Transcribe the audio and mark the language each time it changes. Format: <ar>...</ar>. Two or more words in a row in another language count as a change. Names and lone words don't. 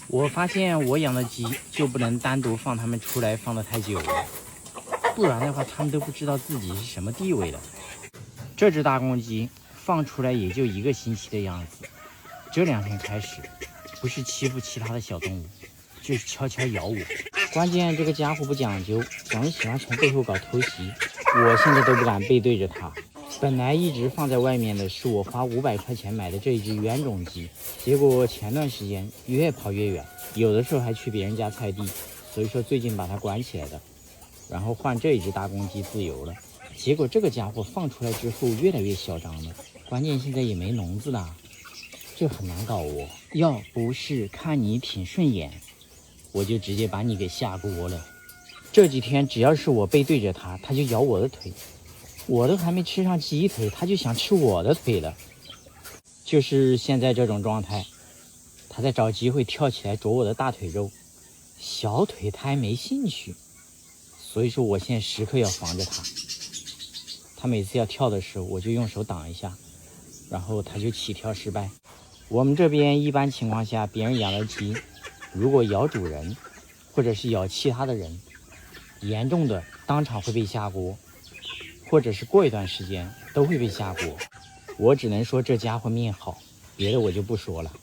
<zh>我发現我養的雞就不能單獨放它們出來放得太久了，不然的話它們都不知道自己是什麼地位的。這隻大公雞放出來也就1個星期的樣子，這2天開始不是欺負其他的小動物，就是悄悄咬我。關鍵這個家伙不講究，總是喜歡從背後搞偷襲，我現在都不敢背對着它。本來一直放在外面的是我花500塊錢買的這一隻原種雞，結果前段時間越跑越遠，有的時候還去別人家菜地，所以說最近把它關起來的，然後換這一隻大公雞自由了。結果這個家伙放出來之後越來越囂張了，關鍵現在也沒籠子了，這很難搞哦。要不是看你挺順眼，我就直接把你給下鍋了。這幾天只要是我背對着它，它就咬我的腿。我都還沒吃上雞腿，他就想吃我的腿了。就是現在這種狀態，他在找機會跳起來啄我的大腿肉，小腿他還沒興趣，所以說我現在時刻要防着他。他每次要跳的時候，我就用手擋一下，然後他就起跳失敗。我們這邊一般情況下，別人養的雞，如果咬主人，或者是咬其他的人，嚴重的當場會被下鍋。或者是過一段時間都會被下鍋，我只能說這家伙命好，別的我就不說了。</zh>